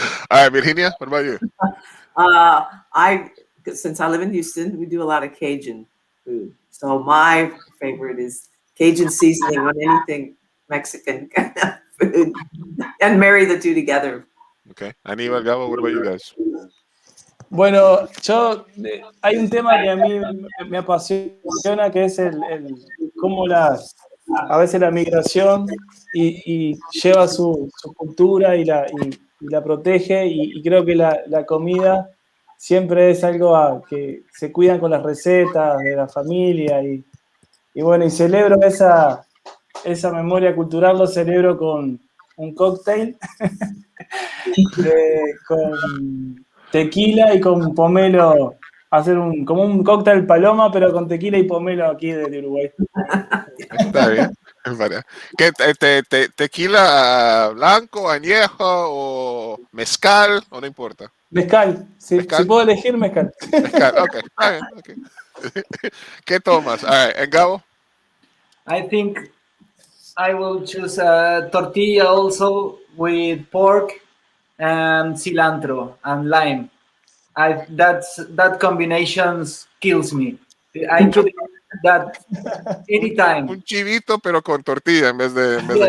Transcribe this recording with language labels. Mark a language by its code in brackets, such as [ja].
[en] All right, Virginia, what about you? Since I live in Houston, we do a lot of Cajun food. So my favorite is Cajun seasoning on anything Mexican kind of food, and marry the two together. Okay. Aníbal, Gabo, what about you guys? [es] Bueno, hay un tema que a mí me apasiona, que es cómo a veces la migración y lleva su cultura y la protege, y creo que la comida siempre es algo que se cuidan con las recetas de la familia, y bueno, y celebro esa memoria cultural, lo celebro con un cóctel con tequila y con pomelo, hacer como un cóctel paloma, pero con tequila y pomelo aquí de Uruguay. Está bien. ¿Qué, tequila blanco, añejo o mezcal o no importa? Mezcal, si puedo elegir, mezcal. Mezcal, ok, está bien, okay. ¿Qué tomas? [en] All right, and Gabo? I think I will choose a tortilla also with pork and cilantro and lime. That combination kills me. I could eat that anytime. [es] Un chivito, pero con tortilla en vez de.